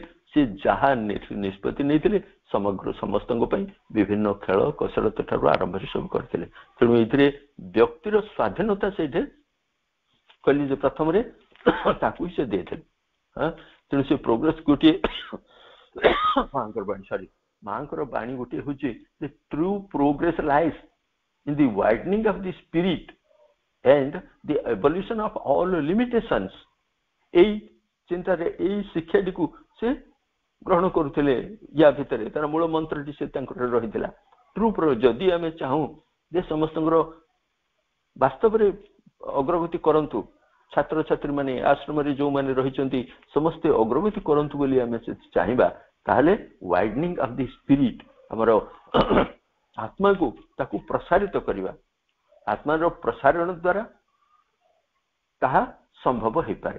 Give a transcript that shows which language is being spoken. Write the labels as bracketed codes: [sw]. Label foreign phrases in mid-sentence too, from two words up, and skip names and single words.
[or] ସେ ଯାହା ନିଷ୍ପତ୍ତି ନେଇଥିଲେ ସମସ୍ତଙ୍କ ପାଇଁ ବିଭିନ୍ନ ଖେଳ କସରତ ଠାରୁ ଆରମ୍ଭ ସବୁ କରିଥିଲେ। ତେଣୁ ଏଇଥିରେ ବ୍ୟକ୍ତିର ସ୍ୱାଧୀନତା ସେଇଠି କହିଲି ଯେ ପ୍ରଥମରେ ତାକୁ ହିଁ ସେ ଦେଇଥିଲେ। ତେଣୁ ସେ ପ୍ରୋଗ୍ରେସ ଗୋଟିଏ ମାଙ୍କର ବାଣୀ ଗୋଟିଏ ହଉଛି ଯେ [en] true progress lies in the widening of the spirit and the abolition of all limitations। [or] ଏଇ ଚିନ୍ତାରେ ଏଇ ଶିକ୍ଷାଟିକୁ ସେ ଗ୍ରହଣ କରୁଥିଲେ। ୟା ଭିତରେ ତାର ମୂଳ ମନ୍ତ୍ରଟି ସେ ତାଙ୍କର ରହିଥିଲା ଟ୍ରୁ। ଯଦି ଆମେ ଚାହୁଁ ଯେ ସମସ୍ତଙ୍କର ବାସ୍ତବରେ ଅଗ୍ରଗତି କରନ୍ତୁ, ଛାତ୍ରଛାତ୍ରୀ ମାନେ ଆଶ୍ରମରେ ଯୋଉମାନେ ରହିଛନ୍ତି ସମସ୍ତେ ଅଗ୍ରଗତି କରନ୍ତୁ ବୋଲି ଆମେ ଚାହିଁବା, ତାହେଲେ [en] widening of the spirit, [or] ଆମର ଆତ୍ମାକୁ ତାକୁ ପ୍ରସାରିତ କରିବା, ଆତ୍ମାର ପ୍ରସାରଣ ଦ୍ୱାରା ତାହା ସମ୍ଭବ ହେଇପାରେ।